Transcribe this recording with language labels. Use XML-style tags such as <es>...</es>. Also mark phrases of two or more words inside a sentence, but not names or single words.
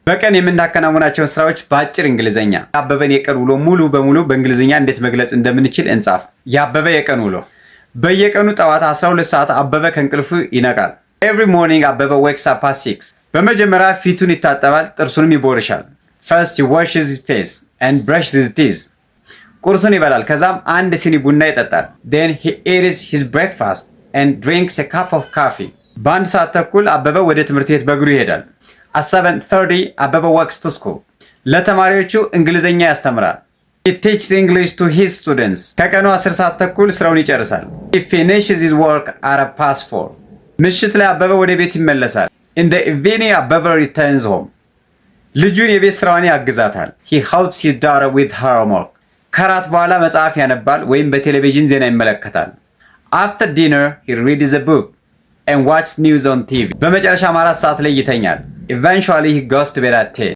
<am>በቀን የምናከናውናቸውን ስራዎች በአጭር እንግሊዘኛ የአበበን የቀን ውሎ ሙሉ በሙሉ በእንግሊዝኛ እንዴት መግለጽ እንደምንችል እንጻፍ። የአበበ የቀን ውሎ። በየቀኑ ጠዋት 12 ሰዓት አበበ ከእንቅልፉ ይነቃል።</am> <en>Every morning</en> <am>አበበ</am> <en>wakes up at 6።</en> <am>በመጀመሪያ ፊቱን ይታጠባል፣ ጥርሱንም ይቦርሻል። First</am> <en>he washes his face and brushes his teeth።</en> <am>ቁርሱን ይበላል፣ ከዛም አንድ ሲኒ ቡና ይጠጣል።</am> <en>Then he eats his breakfast and drinks a cup of coffee።</en> <am>በአንድ ሰዓት ተኩል አበበ ወደ ትምህርት ቤት በእግሩ ይሄዳል።</am> <en>At 7:30 አበበ walks to school።</en> <am>ለተማሪዎቹ እንግሊዝኛ ያስተምራል።</am> <en>He teaches English to his students።</en> <am>ከቀኑ 10 ሰዓት ተኩል ስራውን ይጨርሳል።</am> <en>He finishes his work at 4:04።</en> <am>ምሽት ላይ አበበ ወደ ቤት ይመለሳል።</am> <en>In the evening አበበ returns home።</en> <am>ልጁን የቤት ስራዋን ያግዛታል።</am> <en>He helps his daughter with her homework።</en> <am>ከራት በኋላ መጽሐፍ ያነባል ወይም በቴሌቪዥን ዜና ይመለከታል።</am> <en>After dinner he reads a book and watches news on TV።</en> <am>በመጨረሻ 4 ሰዓት ላይ ይተኛል።</am> <en>Eventually he goes to bed at 10።</en>